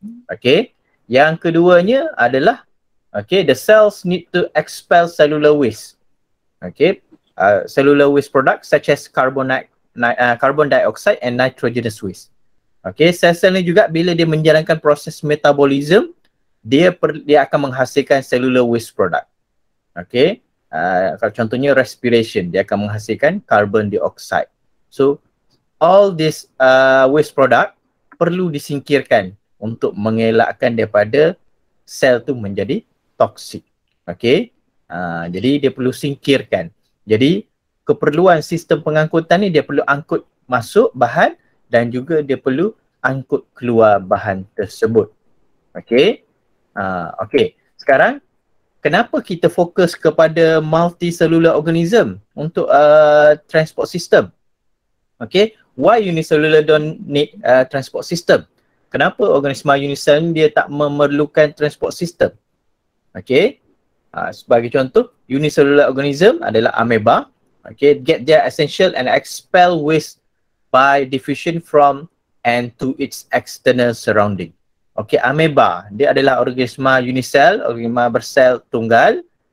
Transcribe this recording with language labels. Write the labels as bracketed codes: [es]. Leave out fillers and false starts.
[en] Okay, [ms] yang keduanya adalah [en] the cells need to expel cellular waste. Okay, cellular waste products such as carbon dioxide and nitrogenous waste. [ms] Okay, sel-sel ni juga bila dia menjalankan proses metabolism, dia akan menghasilkan cellular waste product. Okay, kalau contohnya respiration, dia akan menghasilkan carbon dioxide. [en] So all this waste product [ms] perlu disingkirkan untuk mengelakkan daripada sel tu menjadi toksik. Okay, jadi dia perlu singkirkan. Jadi keperluan sistem pengangkutan ni, dia perlu angkut masuk bahan dan juga dia perlu angkut keluar bahan tersebut. Okay, okay, sekarang kenapa kita fokus kepada multicellular organism untuk transport system? [en] Okay, why unicellular don't need transport system? [ms] Kenapa organisma unicell dia tak memerlukan transport system? Okay, sebagai contoh, unicellular organism adalah amoeba. [en] Okay, get their essential and expel waste by diffusion from and to its external surrounding. [ms] Okay, amoeba, dia adalah organisma unicell, organisma bersel tunggal.